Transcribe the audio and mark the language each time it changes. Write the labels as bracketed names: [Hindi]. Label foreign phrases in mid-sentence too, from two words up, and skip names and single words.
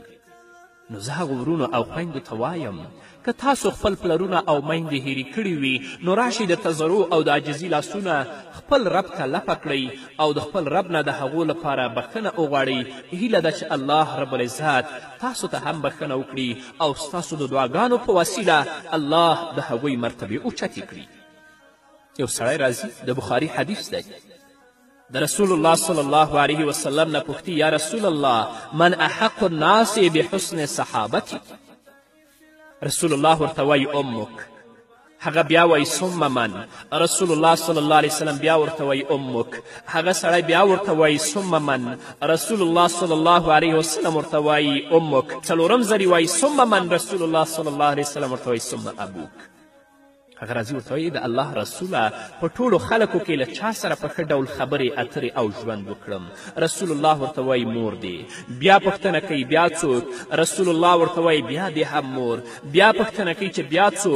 [Pashto] نو زه هغو ورونو او خویندو ته وایم که تاسو خپل پلرونه او میندې هیرې کړي وي نو راشئ د تضرع او د عاجزي لاسونه خپل رب ته لپه کړئ او د خپل رب نه د هغو لپاره بخښنه وغواړئ. هیله ده چې الله [Arabic] رب العزت [Pashto] تاسو ته هم بخښنه وکړي او ستاسو د دعاګانو په وسیله الله د هغوی مرتبې اوچتې کړي. یو سړی راځي د بخاري حدیث دی د رسول الله [Arabic] صلی الله علیه وسلم [Pashto] نه پوښتي [Arabic] یا رسول الله من احق الناس بحسن صحابتي؟ [Pashto] رسول الله ورته وایي امک. هغه بیا وایي [Arabic] ثم من. [Pashto] رسول الله [Arabic] صلی الله علیه وسلم [Pashto] بیا ورته وایي امک. هغه سړی بیا ورته وایي [Arabic] ثم من. [Pashto] رسول الله [Arabic] صلی الله علیه وسلم [Pashto] ورته وایي امک. څلورم ځل وایي [Arabic] ثم من. [Pashto] رسول الله [Arabic] صلی الله علیه وسلم [Pashto] ورته وایي [Arabic] ثم ابوک. [Pashto] هغه راځي ورته وایي د الله رسوله په ټولو خلکو کې له چا سره په ښه ډول خبرې اترې او ژوند وکړم؟ رسول الله ورته وایي مور دی. بیا پوښتنه کوي بیا څوک؟ رسول الله ورته وایي بیا دې هم مور. بیا پوښتنه کوي چې بیا څوک؟